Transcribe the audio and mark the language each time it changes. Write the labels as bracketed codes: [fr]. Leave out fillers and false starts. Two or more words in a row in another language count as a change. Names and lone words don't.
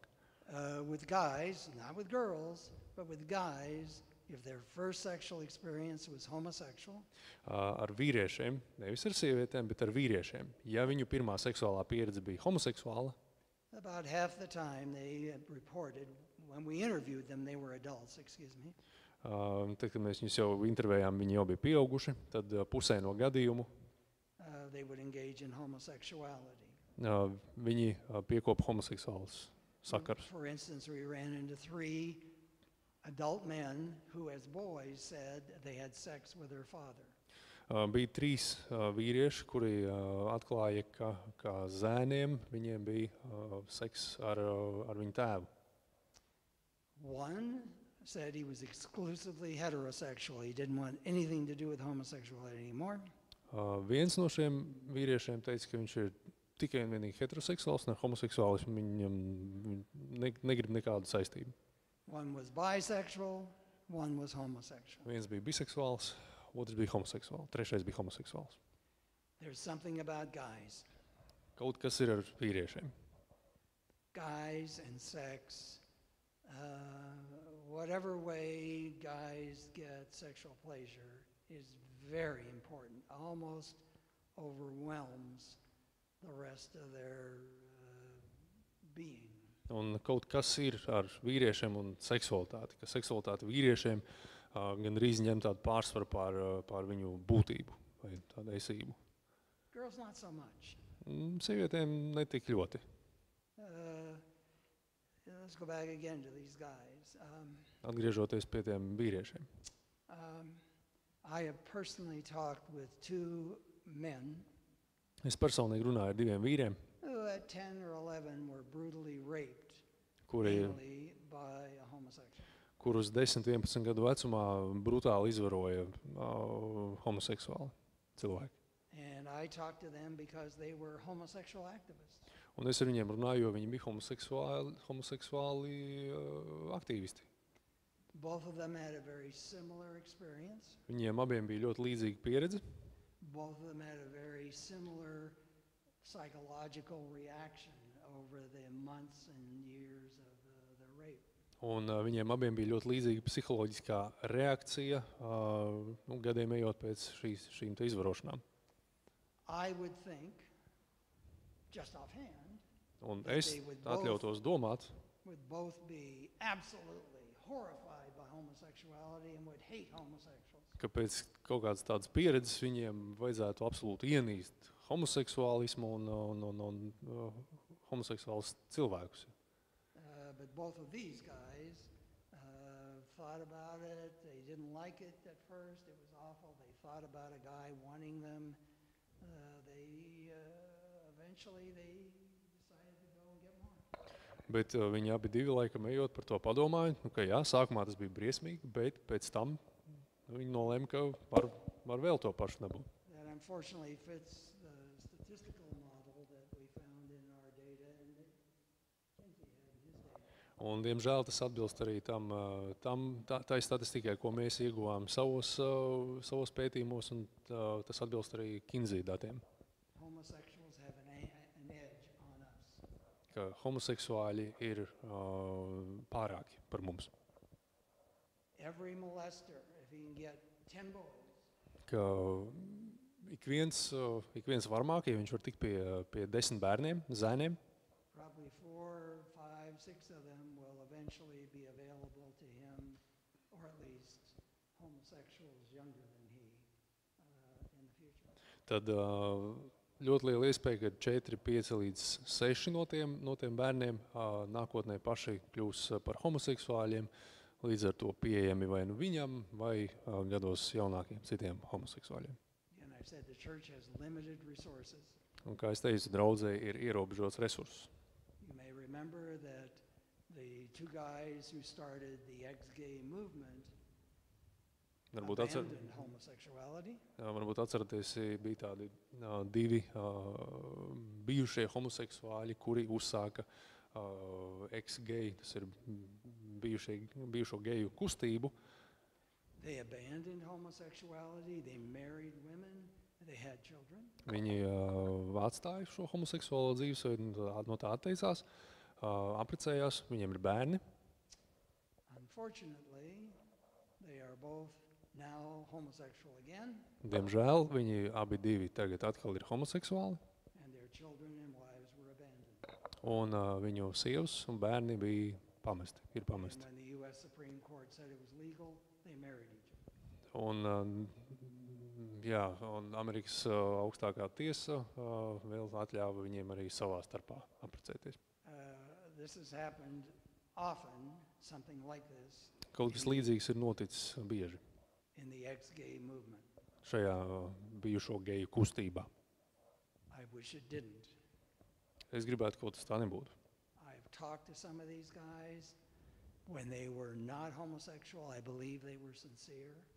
[en] With guys, not with girls, but with guys, if their first sexual experience was homosexual, [lv] Ar vīriešiem, nevis ar sievietēm, bet ar vīriešiem. Ja viņu pirmā seksuālā pieredze bija homoseksuāla, [en] about half the time they reported, when we interviewed them, they were adults, excuse me. [lv] Tad, kad mēs viņus jau intervējām, viņi jau bija pieauguši, tad pusē no gadījumu [en] They would engage in homosexuality. [lv] Viņi piekopa homoseksuālus sakarus. [en] For instance, we ran into 3 adult men who, as boys, said they had sex with their father. [lv] Bija 3 vīrieši, kuri atklāja, ka zēniem viņiem bija seks ar viņu tēvu. [en] One said he was exclusively heterosexual. He didn't want anything to do with homosexuality anymore. [lv] Viens no šiem vīriešiem teica, ka viņš ir tikai un vienīgi heteroseksuāls, un ar homoseksuālismu viņam negrib nekādu saistību. [en] One was bisexual, one was homosexual. [lv] Viens bija biseksuāls, otrs bija homoseksuāls, trešais bija homoseksuāls. [en] There's something about guys. [lv] Kaut kas ir ar vīriešiem. [en] Guys and sex, whatever way guys get sexual pleasure is very important, almost overwhelms the rest of their being. [lv] Un kaut kas ir ar vīriešiem un seksualitāti, ka seksualitāte vīriešiem gan drīz ņem tādu pārsvaru pār viņu būtību vai tādu esību. [en] Girls not so much. [lv] Sievietēm netik ļoti. [en] Let's go back again to these guys. [lv] Atgriežoties pie tiem vīriešiem. [en] I have personally talked with 2 men [lv] Es personīgi runāju ar 2 vīriem, [en] who at 10 or 11 were brutally raped [lv] kuri, [en] anally by a homosexual. [lv] kurus 10-11 gadu vecumā brutāli izvaroja homoseksuāli cilvēki. [en] And I talked to them because they were homosexual activists. [lv] Un es ar viņiem runāju, jo viņi bija homoseksuāli aktīvisti. [en] Both of them had a very similar experience. [lv] Viņiem abiem bija ļoti līdzīga pieredze. [en] Both of them had a very similar psychological reaction over the months and years of the rape. [lv] Un viņiem abiem bija ļoti līdzīga psiholoģiskā reakcija, gadiem ejot pēc šīm te izvarošanām. [en] I would think, just offhand, [lv] Un es atļautos domāt, [en] would both be absolutely horrified by homosexuality and would hate homosexuals. [lv] Ka pēc kaut kādas tādas pieredzes viņiem vajadzētu absolūti ienīst homoseksuālismu un homoseksuālus cilvēkus. [en] But both of these guys thought about it. They didn't like it at first. It was awful. They thought about a guy wanting them. Eventually they decided to go and get more. [lv] Bet viņi abi divi laikam ejot par to padomāja, ka jā, sākumā tas bija briesmīgi, bet pēc tam viņi nolēma, ka var vēl to pašu dabūt. [en] That unfortunately fits the statistical model that we found in our data and that Kinsey had in his data. [lv] Un, diemžēl, tas atbilst arī tai statistikai, ko mēs ieguvām savos pētījumos, un tas atbilst arī Kinsey datiem. [en] Homosexuals have an edge on us. [lv] Ka homoseksuāļi ir pārāki par mums. [en] Every molester, if he can get 10 boys, [lv] Ka ik viens varmāk, ja viņš var tikt pie 10 bērniem, zēniem, [en] probably 4, 5, 6 of them will eventually be available to him, or at least homosexuals younger than he in the future. [lv] tad ļoti liela iespēja, ka 4, 5 līdz 6 no tiem bērniem nākotnē paši kļūs par homoseksuāļiem, līdz ar to pieejami vai nu viņam, vai gados jaunākiem citiem homoseksuāļiem. [en] And I said the church has limited resources. [lv] Un, kā es teicu, draudzē ir ierobežots resursus. [en] You may remember that the two guys who started the ex-gay movement abandoned homosexuality. [lv] Varbūt atceraties, bija tādi divi bijušie homoseksuāļi, kuri uzsāka ex-gay, tas ir bijušo geju kustību. [en] They abandoned homosexuality, they married women, they had children. [lv] Viņi atstāja šo homoseksuālo dzīvesveidu, no tā atteicās, apprecējās, viņiem ir bērni. [en] Unfortunately, they are both now homosexual again. [lv] Diemžēl viņi abi divi tagad atkal ir homoseksuāli, [en] And their children and wives were abandoned. [lv] un viņu sievas un bērni bija pamesti, ir pamesti. [en] And when the U.S. Supreme Court said it was legal, they married each other. [lv] Un, jā, un Amerikas augstākā tiesa vēl atļāva viņiem arī savā starpā apprecēties. [en] This has happened often, something like this, [lv] Kaut kas līdzīgs ir noticis bieži [en] in the ex-gay movement. [lv] šajā bijušo geju kustībā. [en] I wish it didn't. [lv] Es gribētu, ka tas tā nebūtu. [en] I've talked to some of these guys. When they were not homosexual, I believe they were sincere.